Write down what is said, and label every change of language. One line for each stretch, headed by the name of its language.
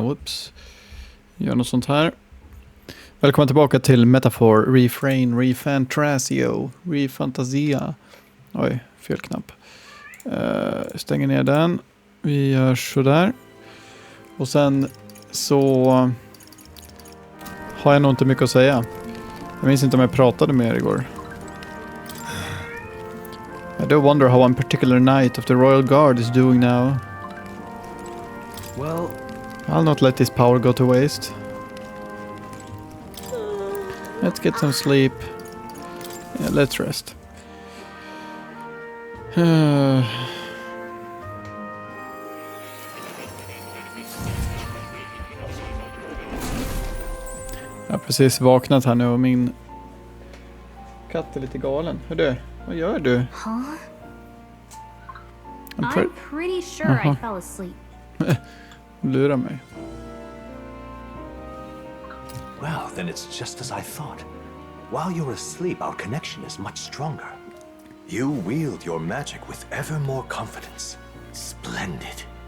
Swedish: Whoops. Gör något sånt här. Välkommen tillbaka till Metaphor, Refrain, ReFantazio, ReFantazia. Oj, fel knapp. Stänger ner den. Vi gör sådär. Och sen så har jag nog inte mycket att säga. Jag minns inte om jag pratade med er igår.
English: I do wonder how one particular knight of the Royal Guard is doing now. Well, I'll not let this power go to waste. Let's get some sleep. Yeah, let's rest.
Swedish: Jag har precis vaknat här nu och min katt är lite galen. Hördu, vad gör du? Huh?
English: I'm pretty sure I fell asleep.
Swedish: Lurar mig.
English: well, then it's just as I thought. While you're asleep, our connection is much stronger. You wield your magic with ever more confidence. Splendid.